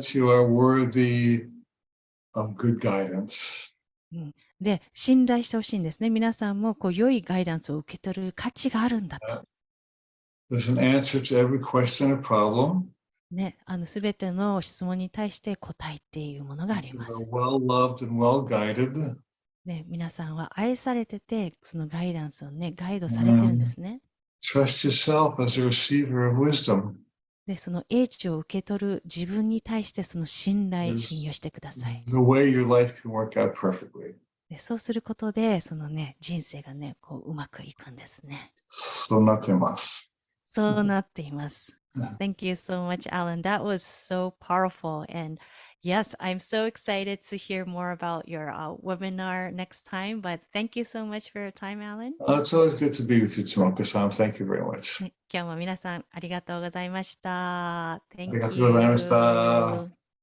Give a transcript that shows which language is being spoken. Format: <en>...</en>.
<en>Trust that you are worthy of good guidance.</en> <ja>で、信頼してほしいんですね。皆さんも良いガイダンスを受け取る価値があるんだと。</ja> <en>There's an answer to every question or problem.</en> <ja>ね、すべての質問に対して答えっていうものがあり</ja> <en>You</en> <ja>ま</ja> <en>are</en> <ja>す。</ja> <en>well loved and well guided.</en> <ja>ね、皆さんは愛されてて、そのガイダンスをね、ガイドされてるんですね。</ja> <en>Trust yourself as a receiver of wisdom.</en> <ja>で、その英知を受け取る自分に対してその信頼、信用してください。</ja> <en>The way your life can work out perfectly.</en> <ja>で、そうすることで、そのね、人生がね、うまくいくんですね。そうなっています。そうなっています。</ja> <en>Thank you so much, Alan. That was so powerful. And yes, I'm so excited to hear more about your webinar next time. But thank you so much for your time, Alan. It's always good to be with you, Tomoka-san. Thank you very much.</en> <ja>ね、今日も皆さんありがとうございました。ありがとうございました。</ja>